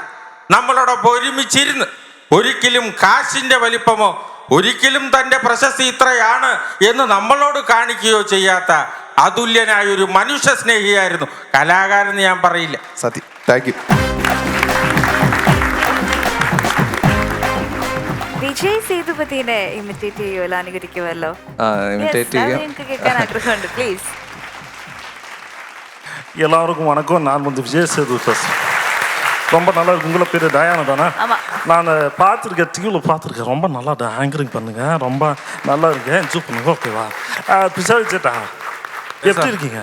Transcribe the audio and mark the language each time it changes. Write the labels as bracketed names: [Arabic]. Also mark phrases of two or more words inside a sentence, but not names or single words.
[Malayalam] നമ്മളോടൊപ്പം ഒരുമിച്ചിരുന്ന് ഒരിക്കലും കാശിൻ്റെ വലിപ്പമോ ഒരിക്കലും തൻ്റെ പ്രശസ്തി ഇത്രയാണ് എന്ന് നമ്മളോട് കാണിക്കുകയോ ചെയ്യാത്ത അതുല്യനായ ഒരു മനുഷ്യ സ്നേഹിയായിരുന്നു. കലാകാരൻ ഞാൻ പറയില്ല. സത്യം. [English] thank you. [Malayalam] വിജയ് സേതുപതിനെ ഇമിറ്റേറ്റ് ചെയ്യുമല്ലോ, അനുകരിക്കുമല്ലോ. ഇമിറ്റേറ്റ് ചെയ്യാം. എനിക്ക് കേൾക്കാൻ ആഗ്രഹമുണ്ട്, പ്ലീസ്. [Tamil] எல்லாருக்கும் வணக்கம். நான் விஜய் சேது பேசுகிறேன். ரொம்ப நல்லா இருக்கு. உங்களை பேர் டயானா தானே? ஆமாம். நான் பார்த்துருக்கேன், டிவியில் பார்த்துருக்கேன். ரொம்ப நல்லா ஆங்கரிங் பண்ணுங்க, ரொம்ப நல்லா இருக்கு. என்ஜாய் பண்ணுங்க, ஓகேவா? பிசாரி சேட்டா, எப்படி இருக்கீங்க?